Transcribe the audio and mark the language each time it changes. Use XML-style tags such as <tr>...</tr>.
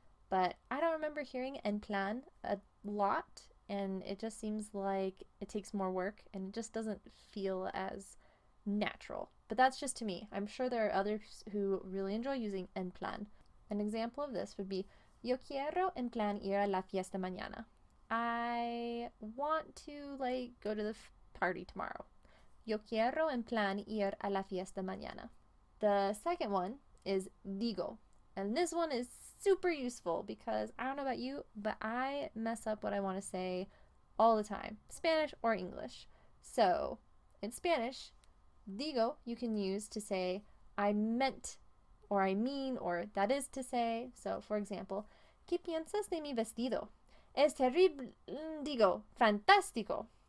<en>But I don't remember hearing en plan a lot, and it just seems like it takes more work and it just doesn't feel as natural. But that's just to me. I'm sure there are others who really enjoy using en plan. An example of this would be</en> <es>yo quiero en plan ir a la fiesta mañana.</es> <en>I want to go to the party tomorrow.</en> <es>Yo quiero en plan ir a la fiesta mañana.</es> <en>The second one is digo. And this one is super useful because I don't know about you, but I mess up what I want to say all the time, Spanish or English. So, in Spanish, digo you can use to say I meant, or I mean, or that is to say. So, for example,</en> <es>¿Qué piensas de mi vestido? Es terrible, digo, fantástico.</es>